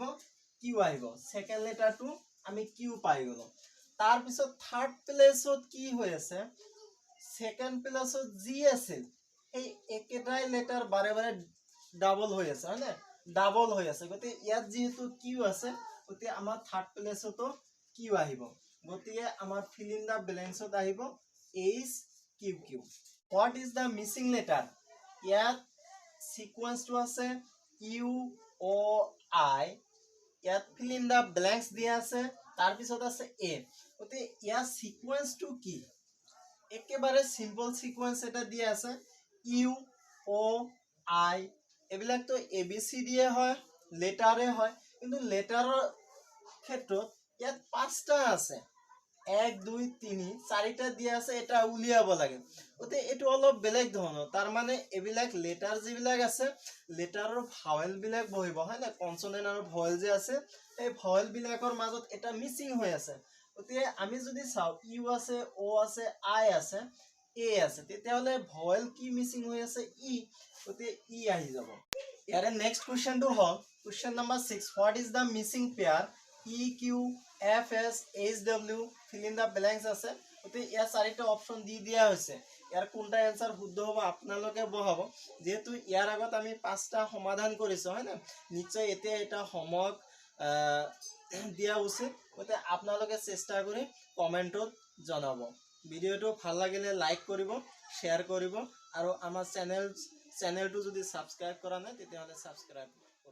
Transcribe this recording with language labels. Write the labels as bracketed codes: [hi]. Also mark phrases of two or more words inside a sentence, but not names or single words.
[as] Q আহিব [en] second letterটো [as] আমি Q পাই গলো তাৰ পিছত [en] third placeত [as] কি হৈ আছে [en] second placeত [as] G আছিল এই একেটাই লেটাৰ বাৰে বাৰে ডাবল হৈ আছে হয়নে ডাবল হৈ আছে গতে ইয়াত যেহেতু Q আছে গতে আমাৰ [en] third placeতো [as] Q আহিব গতিকে আমাৰ [en] fill in the blanks [as] আহিব H Q Q [en] what is the missing letter [as] ইয়াত sequence to আছে U O I ইয়াত [en] fill in the blanks [as] দিয়া আছে তাৰ পিছত আছে A গতে ইয়াৰ sequence to কি একেবাৰে [en] simple sequence [as] এটা দিয়া আছে U O I এবিলাক তো ABCD এ হয় লেটারে হয় কিন্তু লেটাৰৰ ক্ষেত্ৰত ইয়াত পাঁচটা আছে 1 2 3 চাৰিটা দিয়া আছে এটা উলিয়াব লাগে ওতে এটো অলপ বেলেগ ধৰণৰ তাৰ মানে এবিলাক লেটাৰ যিবিলাক আছে লেটাৰৰ ভাৱেল বিলাক বহিব হয় না কনসোনেন্ট আৰু ভয়েল যে আছে এই ভয়েল বিলাকৰ মাজত এটা মিসিং হৈ আছে ওতে আমি যদি চাও U আছে O আছে I আছে A আছে তেতিয়াহলে ভয়েল কি মিসিং হৈ আছে E ওতে E আহি যাব ইয়াৰে [en] next questionটো [as] হ'ল [en] question number 6 what is the missing pair [as] E Q F S H W [en] fill in the blanks [as] আছে ওতে ইয়াৰ চাৰিটা অপচন দি দিয়া হৈছে ইয়াৰ কোনটা आंसर শুদ্ধ হ'ব আপোনালোকে বহাব যেহেতু ইয়াৰ আগত আমি পাঁচটা সমাধান কৰিছো হয় না নিশ্চয় এতিয়া এটা হোমৱৰ্ক দিয়া উচিত ওতে আপোনালোকে চেষ্টা কৰি কমেন্টত জনাব ভিডিওটো ভাল লাগিলে লাইক কৰিব শেয়াৰ কৰিব আৰু আমাৰ চেনেলটো যদি সাবস্ক্ৰাইব কৰা নাই তেতিয়াহলে সাবস্ক্ৰাইব